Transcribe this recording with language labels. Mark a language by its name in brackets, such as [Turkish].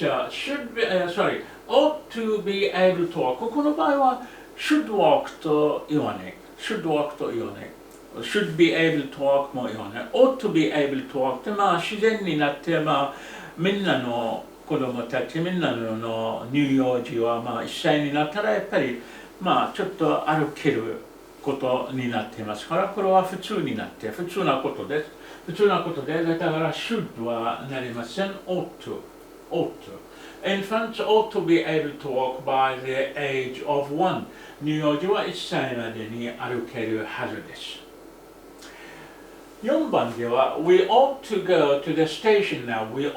[English] should be, ought to be able to walk. [Japanese] ここの場合は [English] should walk [Japanese] と言わない。 [English] should be able to walk [Japanese] も言わない。 [English] ought to be able to walk [Japanese] って自然になってみんなの子供たち、みんなの乳幼児は1歳になったらやっぱりちょっと歩けることになっていますから、これは普通になって普通なことです。だから should はなりません。 [English] ought to. Infants ought to be able to walk by the age of 1. [Japanese] 乳幼児は1歳までに歩けるはずです。 4番では [English] We ought to go to the station now.